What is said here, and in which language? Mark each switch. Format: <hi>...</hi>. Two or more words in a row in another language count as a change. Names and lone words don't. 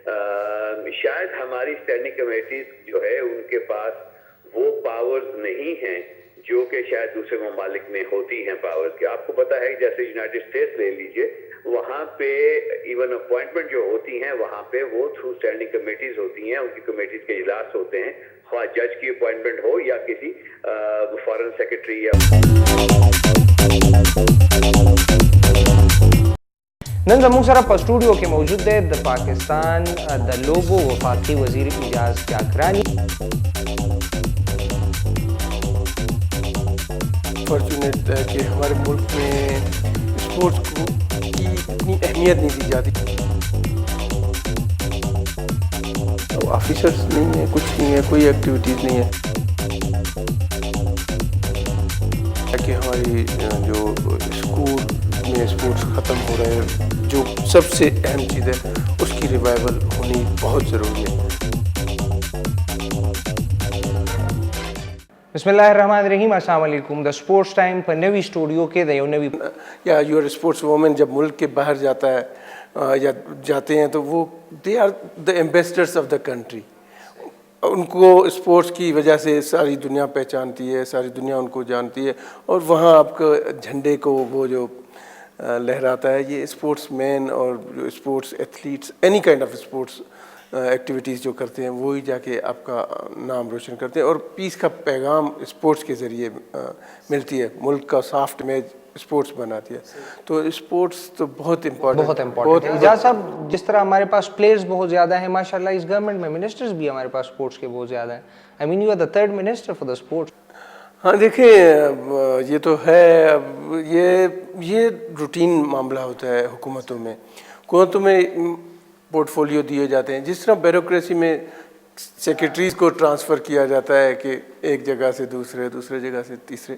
<ur>شاید ہماری</ur> <en>standing committees</en> <ur>جو ہے ان کے پاس وہ پاورز نہیں ہیں جو کہ شاید دوسرے ممالک میں ہوتی ہیں پاورز کے. آپ کو پتہ ہے جیسے یونائٹڈ اسٹیٹس لے لیجئے, وہاں پہ</ur> <en>even appointment</en> <ur>جو ہوتی ہیں وہاں پہ وہ</ur> <en>through standing committees</en> <ur>ہوتی ہیں, ان کی کمیٹیز کے اجلاس ہوتے ہیں, خواہ جج کی اپوائنٹمنٹ ہو یا کسی</ur> <en>foreign secretary</en> <ur>یا.</ur> <ps>نن زموږ سره په سټوډیو کې موجود دی د پاکستان د لوبو وفاقي وزیر اعجاز جاکرانی.</ps> <ur>فارچونیٹ ہے کہ ہمارے ملک میں اسپورٹس کو کی اتنی اہمیت نہیں دی جاتی. آفیسرس نہیں ہیں, کچھ نہیں ہے, کوئی ایکٹیویٹیز نہیں ہے. کہ ہماری جو اسکول میں اسپورٹس ختم ہو رہے ہیں, جو سب سے اہم چیز ہے اس کی ریوائول ہونی بہت ضروری ہے.</ur> <ar>بسم الله الرحمن الرحیم. السلام علیکم.</ar> <ps>د سپورٹس ٹائم په نوی سټوډیو کې د یو نوی</ps> <ur>یا</ur> <en>your sports woman</en> <ur>جب ملک کے باہر جاتا ہے یا جاتے ہیں تو وہ</ur> <en>they are the ambassadors of the country.</en> <ur>ان کو اسپورٹس کی وجہ سے ساری دنیا پہچانتی ہے, ساری دنیا ان کو جانتی ہے, اور وہاں آپ کا جھنڈے کو وہ جو لہراتا ہے, یہ</ur> <en>sports man</en> <ur>اور جو</ur> <en>sports athletes any kind of sports activities</en> <ur>جو کرتے ہیں وہی جا کے آپ کا نام روشن کرتے ہیں, اور پیس کا پیغام اسپورٹس کے ذریعے ملتی ہے. ملک کا</ur> <en>soft image</en> <ur>اسپورٹس بناتی ہے. تو اسپورٹس تو بہت امپورٹنٹ ہے. اعجاز صاحب, جس طرح ہمارے پاس پلیئرز بہت زیادہ ہیں ماشاء اللہ, اس گورنمنٹ میں منسٹرز بھی ہمارے پاس اسپورٹس کے بہت زیادہ ہیں.</ur> <en>I mean you are the third minister for the sports.</en> <ur>ہاں دیکھیں, یہ تو ہے, اب یہ روٹین معاملہ ہوتا ہے حکومتوں میں. حکومتوں میں پورٹ فولیو دیے جاتے ہیں, جس طرح بیوروکریسی میں سیکرٹریز کو ٹرانسفر کیا جاتا ہے کہ ایک جگہ سے دوسرے جگہ سے تیسرے.</ur>